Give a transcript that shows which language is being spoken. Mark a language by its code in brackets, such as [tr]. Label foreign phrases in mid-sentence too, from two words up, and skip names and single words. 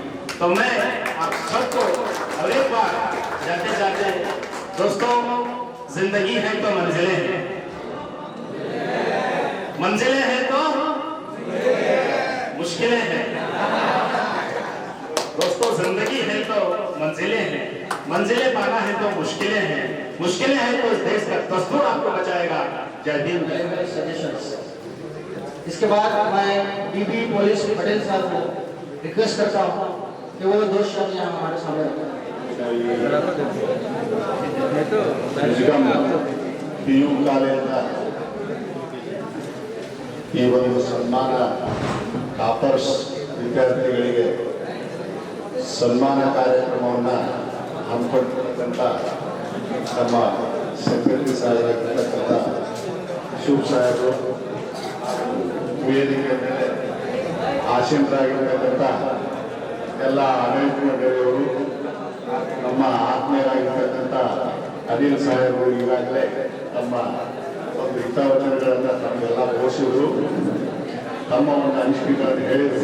[hi] तो मैं आप सबको और एक बार जाते जाते दोस्तों, जिंदगी है तो मंजिलें हैं, मंजिलें हैं तो मुश्किलें हैं दोस्तों, जिंदगी है तो मंजिलें हैं, मंजिलें पाना है तो मुश्किलें हैं, मुश्किलें हैं तो इस देश का दस्तूर आपको बचाएगा। जय हिंद। इसके बाद मैं डीबी पुलिस पटेल साहब को रिक्वेस्ट करता हूँ कि वो 2 शब्द यहाँ हमारे सामने रखें। [kn] PU ಕಾಲೇಜಿನ ಈ ಒಂದು ಸನ್ಮಾನ ಟಾಪರ್ಸ್ ವಿದ್ಯಾರ್ಥಿಗಳಿಗೆ ಸನ್ಮಾನ ಕಾರ್ಯಕ್ರಮವನ್ನು ಹಮ್ಮಿಕೊಂಡಿರ್ತಕ್ಕಂಥ ನಮ್ಮ ಸೆಕ್ರೆಟರಿ ಸಾಹೇಬರಾಗಿರ್ತಕ್ಕಂಥ ಶಿವ ಸಾಹೇಬರು, ವೇದಿಕೆ ಮೇಲೆ ಆಸೀನರಾಗಿರ್ತಕ್ಕಂಥ ಎಲ್ಲ ಆಡಳಿತ ಮಂಡಳಿಯವರು, ನಮ್ಮ ಆತ್ಮೀಯರಾಗಿರ್ತಕ್ಕಂಥ ಅನಿಲ್ ಸಾಹೇಬರು ಈಗಾಗಲೇ ತಮ್ಮ ಒಂದು ಹಿತವಚನಗಳನ್ನು ತಮಗೆಲ್ಲ ಘೋಷಿಸಿದರು, ತಮ್ಮ ಒಂದು ಅನಿಸಿಕೆಗಳನ್ನು ಹೇಳಿದರು.